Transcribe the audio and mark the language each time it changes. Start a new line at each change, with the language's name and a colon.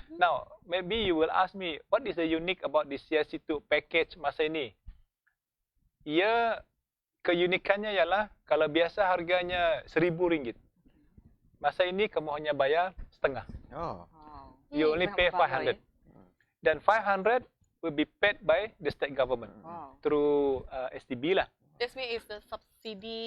English: Now, maybe you will ask me, what is the unique about the Siasito package
Malay: masa ini? Ia keunikannya ialah kalau biasa harganya RM1,000. Masa ini kamu hanya bayar setengah. Oh.
English: You only pay 500. Dan 500 will be paid by the state government through STB lah. That's mean is the subsidy.